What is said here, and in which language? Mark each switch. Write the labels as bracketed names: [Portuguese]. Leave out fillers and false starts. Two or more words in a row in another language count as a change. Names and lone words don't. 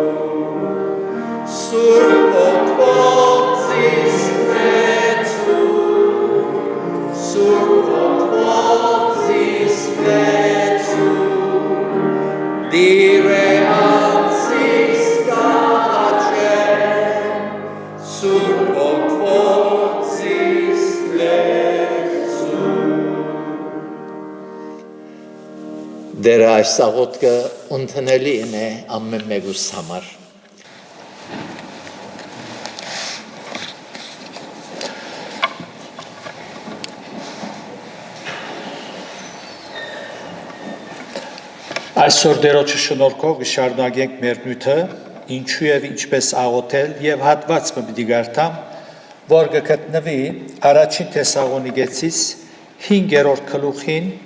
[Armenian] surco quotis lepsu, surco quotis lepsu, dire ansis gace, surco quotis lepsu. Դեր այս աղոտքը ընդունելի է ամեն մեկուս համար։ Այսօր դերոջը շնորհքով կշարունակենք մեր նյութը, ինչու եւ ինչպես աղոթել եւ հատվածը պիտի գարտամ, որ կգտնվի առաջին Թեսաղոնիկեցիս 5-րդ գլուխին